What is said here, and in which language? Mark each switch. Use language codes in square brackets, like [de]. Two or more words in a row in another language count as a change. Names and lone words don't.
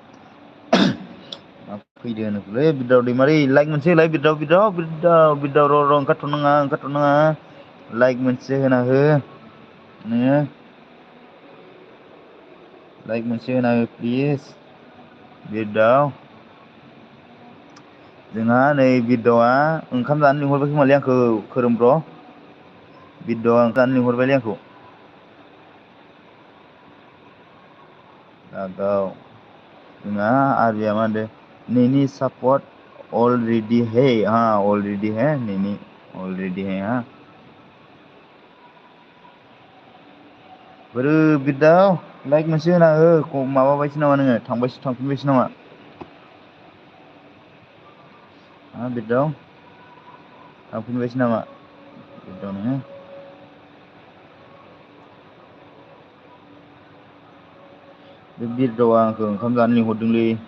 [brx] फैदो होनोलै बिरदाव दैमारि लाइक मोनसे होलाय बिरदाव र' ओंखारथ'नाङा लाइक मोनसे होना हो नोङो लाइक मोनसे होना हो प्लिज बिरदाव जोंहा नै बिरदावा ओंखाम जानो लिंहरबाय खोमालै आंखौ खोरोम ब्र' बिरदावा ओंखाम जानो लिंहरबायलै आंखौ लागाव जोंहा आरबिया मा होनदों [hi] नैनि सापर्ट अलरेडि है हाँ [brx] अलरेडि है नैनि अलरेडि है हाँ बोरो बिरदाव लाइक मोनसे होना हो माबाबायसो नामा नोङो थांफिनबायसो नामा हा बिरदाव थांफिनबायसो नामा बिरदाव नोङो बे बिरदावा आंखौ ओंखाम जानो लिंहरदोंलै